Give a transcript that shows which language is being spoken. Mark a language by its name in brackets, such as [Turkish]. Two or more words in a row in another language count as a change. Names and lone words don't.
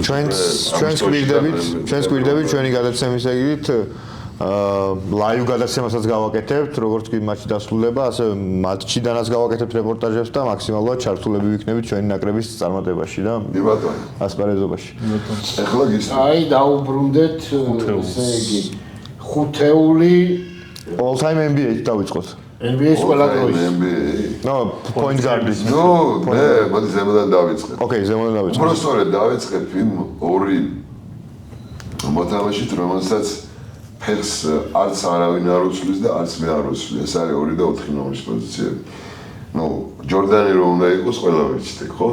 [Georgian] ჩვენს გვირდებით ჩვენი გადაცემის ეგრით ლაივ გადაცემასაც გავაკეთებთ, როგორც კი მატჩი დასრულდება, ასე მატჩიდანაც გავაკეთებთ რეპორტაჟებს და მაქსიმალურად ჩართულები ვიქნებით ჩვენი ნაკრების წარმატებაში და ასპარეზობაში. ეხლა გისმენთ. აი დაუბრუნდეთ ესე იგი ხუთეული [English] all time [Georgian] NBA-ით დავიწყოთ. NBA-ის ყველა დროის. ნო, [English] point guard-ი. [Georgian] ნუ, მე მოდი ზემოდან დავიწყებ. ოკეი, ზემოდან დავიწყებ. უბრალოდ სწორედ დავიწყებ იმ ორი მოთამაშით, რომელსაც ფეხს არც არავინ არ უცვლის და არც მე არ უცვლი. ეს არის 2 და 4 ნომრის პოზიციები. ნუ, ჯორდანი რომ უნდა იყოს, ყველა ვიცით, ხო?